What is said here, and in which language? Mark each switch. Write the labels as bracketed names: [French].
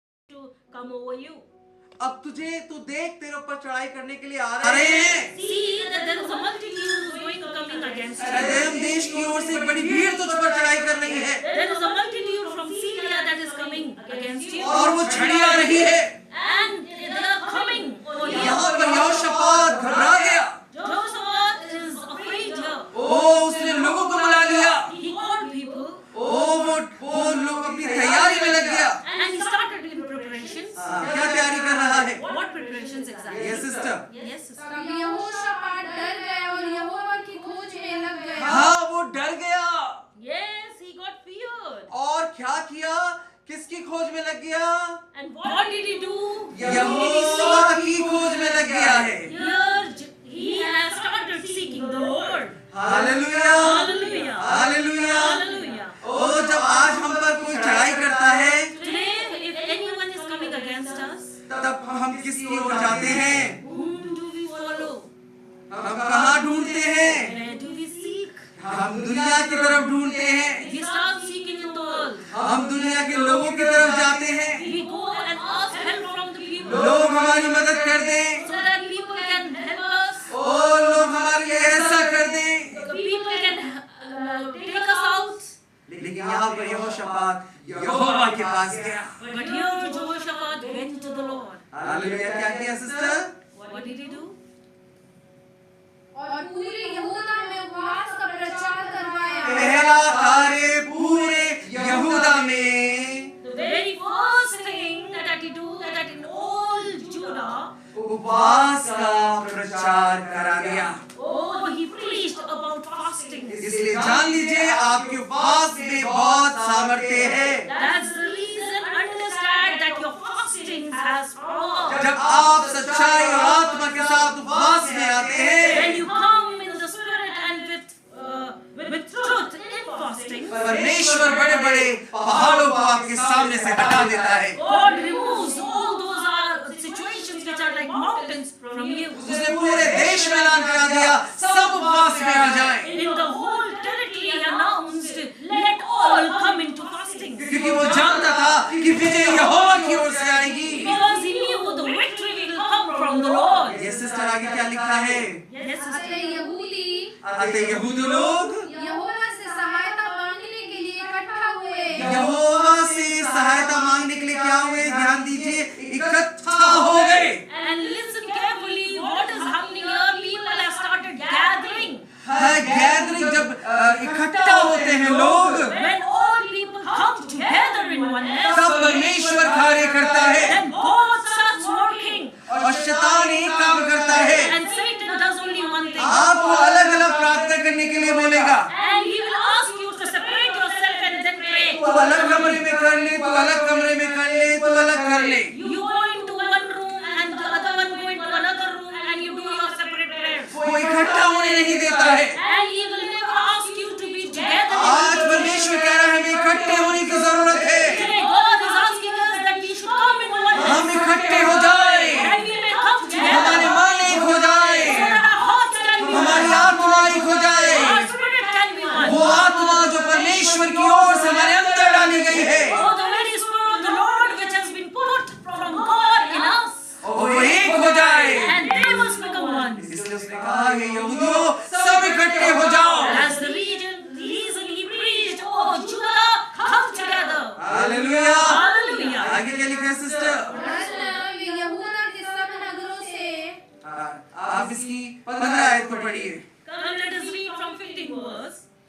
[English] To come over you. [Hindi] अब तू देख तेरे ऊपर चढ़ाई करने के लिए आ रहे हैं। [English] See that there is a multitude coming against you. [Hindi] Edom देश की ओर से एक बड़ी भीड़ तुझ पर चढ़ाई कर रही है [English] There is a multitude from Syria that is coming against you. [Hindi] और वो छड़ी आ रही है। [English] And they are coming for you. [Hindi] यहाँ पर यहोशापात घबरा गया। [English] Jehoshaphat is afraid here. [Hindi] ओ उसने लोगों को बुला लिया। [English] He called people [Hindi] वो लोग अपनी तैयारी में लग गया। [English] and he started in preparations. [Hindi] क्या तैयारी कर रहा है? [English] What preparations exactly? Yes, sister। Yes, sister. [Hindi] तब यहोशापात डर गया और यहोवा की खोज में लग गया। हाँ, वो डर गया। [English] Yes, he got feared. [Hindi] और क्या किया? किसकी खोज में लग गया? [English] And what did he do? [Hindi] यहोवा की खोज में लग गया है। [English] Here he has started seeking the Lord. [Hindi] Hallelujah, [English] Hallelujah. [Hindi] Hallelujah. [English] Hallelujah. [Hindi] ओ जब आज हम पर कोई चढ़ाई करता है, [English] Today, if anyone is coming against us, [Hindi] तब हम किसकी ओर जाते हैं? [English] whom do we follow? [Hindi] हम कहाँ ढूंढते हैं? [English] Where do we seek? [Hindi] हम दुनिया की तरफ ढूंढते हैं। [English] We start seeking in the world. [Hindi] हम दुनिया के लोगों की तरफ जाते हैं, [English] we go and ask help from the people [Hindi] लोग हमारी मदद कर दें, [English] so that people can help us, [Hindi] और लोग हमारे लिए ऐसा कर दें। [English] the people can take us out. [Hindi] लेकिन यहाँ पर यहोशापात यहोवा के पास गया। [English] But here Jehoshaphat went to the Lord. [Hindi] Hallelujah. क्या किया sister? [English] What did he do? [Hindi] और पूरे यहूदा में उपवास का प्रचार करवाया। पहला कार्य पूरे यहूदा में, [English] The very first thing that he do, that in all Judah, [Hindi] उपवास का प्रचार करा दिया। [English] oh, he preached about fasting. [Hindi] इसलिए जान लीजिए आपके उपवास में बहुत सामर्थ्य है। [English] That's the reason. Understand that your fasting has power. [Hindi] जब आप सच्चाई और आत्मा के साथ उपवास में आते हैं, [English] When you come in the spirit and with truth in fasting, [Hindi] परमेश्वर बड़े बड़े पहाड़ों को आपके सामने से हटा देता है। [English] God removes all those situations which are like mountains from you. [Hindi] उसने पूरे देश में ऐलान करा दिया, सब उपवास में आ जाएं। [English] In the whole territory he announced, let all come into fasting. [Hindi] क्योंकि वो जानता था कि विजय यहोवा की ओर से आएगी। [English] Because he knew the victory will come from the Lord. [Hindi] ये सिस्टर आगे क्या लिखा है? [English] Yes, sister. [Hindi] अतः यहूदी अतः यहूदी लोग यहोवा से सहायता मांगने के लिए इकट्ठा हुए। यहोवा से सहायता मांगने के लिए क्या हुए? ध्यान दीजिए, इकट्ठा हो गए। [English] And listen carefully, what is happening here? People have started gathering. [Hindi] Gathering, जब इकट्ठा होते हैं लोग, [English] When all people come together in oneness, [Hindi] तब परमेश्वर कार्य करता है [English] then God starts working. [Hindi] और शैतान एक काम करता है। [English] And Satan does only one thing. [Hindi] आपको अलग अलग प्रार्थना करने के लिए बोलेगा। [English] And he will ask you to separate yourself and then pray. [Hindi] तू अलग कमरे में कर ले, तू अलग कमरे में कर ले, तू अलग कर ले। [English] You go into one room and the other one go into another room and you do your separate prayers. [Hindi] वो इकट्ठा होने नहीं देता है। [English] And he will never ask you to be together. [Hindi] आज परमेश्वर कह रहा है हमें इकट्ठे होने की जरूरत है। [English] Today God is asking us that we should come in oneness. [Hindi] हम इकट्ठे हो जाए, [English] That we may come together. [Hindi] हमारे मन एक हो जाए, [English] So that our hearts can be [Hindi] हमारी [English] one. [Hindi] आत्मा एक हो जाए। [English] Our spirit can be one. [Hindi] वो आत्मा जो परमेश्वर की ओर से हमारे अंदर डाली गई है, [English] Oh, the very spirit of the Lord which has been put from God in us. [Hindi] वो एक हो जाए। [English] And they must become one. [Hindi] इसलिए उसने कहा ये यहूदियों सब इकट्ठे हो जाओ। [English] That's the reason he preached, oh Judah, come together. [Hindi] Hallelujah. [English] Hallelujah. [Hindi] आगे क्या लिखा है सिस्टर? वे यहूदा के सब नगरों से आप इसकी 15 आयत को पढ़िए। [English] Come, let us read from 15th verse.